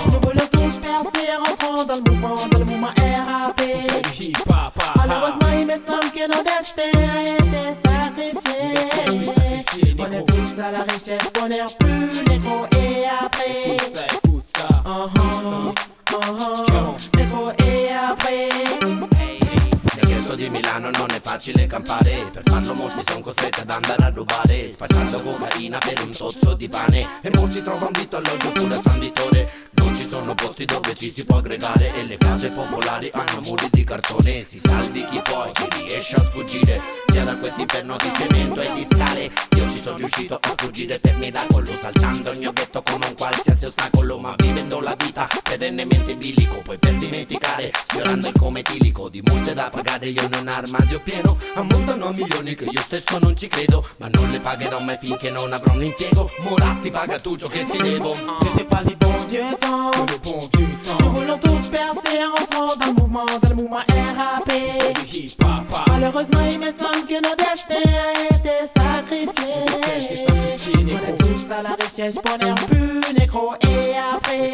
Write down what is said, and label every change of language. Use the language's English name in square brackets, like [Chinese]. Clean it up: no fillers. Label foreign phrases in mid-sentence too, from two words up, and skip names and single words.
[French] nous voulions tous percer en entrant dans le mouvement RAP. Du hip-hop, Malheureusement il me semble que nos destins étaient sacrifiés. On est tous à la richesse, on est plus négro et après. écoute ça, Négro et après. [Italian] Nel ghetto di Milano non è facile campare. Per farlo molti sono costretti ad andare a rubare, spacciando cocaina per un tozzo di pane. E molti trovano vitto alloggio pure a San Vittore. Non ci sono posti dove ci si può aggregare, e le case popolari hanno muri di cartone. Si salvi chi poi, chi riesce a sfuggire via da questo inferno di cemento e di scale. Io ci sono riuscito a sfuggire per miracolo, saltando il mio ghetto come un qualsiasi ostacolo, ma vivendo la vita perennemente in bilico. Poi per dimenticare, sfiorando il come etilico di multe da pagare, io in un armadio pieno ammontano a milioni che io stesso non ci credo, ma non le pagherò mai finché non avrò un impiego. Moratti, paga tu ciò che ti devo. [French] C'était pas du bon vieux temps, c'est le bon vieux nous temps. voulions tous percer en entrant dans le mouvement RAP. Du hip-hop, Malheureusement il me semble que nos destins étaient sacrifiés. On est tous à la richesse, on est plus négro et après.